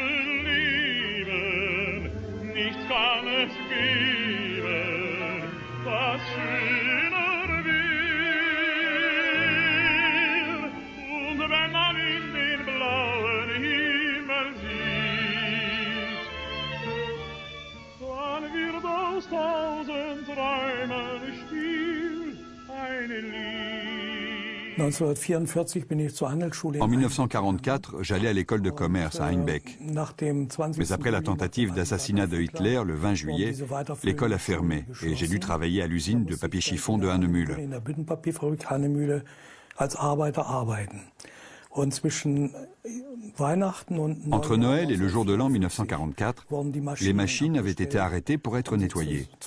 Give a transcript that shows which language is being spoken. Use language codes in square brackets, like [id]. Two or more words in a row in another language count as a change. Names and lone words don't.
[de] Leben, nichts kann es geben, was schöner will. Und wenn man in den blauen Himmel sieht, dann wird aus 1000 Träumen still eine Lied. [fr] En 1944, j'allais à l'école de commerce à Einbeck. Mais après la tentative d'assassinat de Hitler, le 20 juillet, l'école a fermé et j'ai dû travailler à l'usine de papier chiffon de Hannemühle. Entre Noël et le jour de l'an 1944, les machines avaient été arrêtées pour être nettoyées.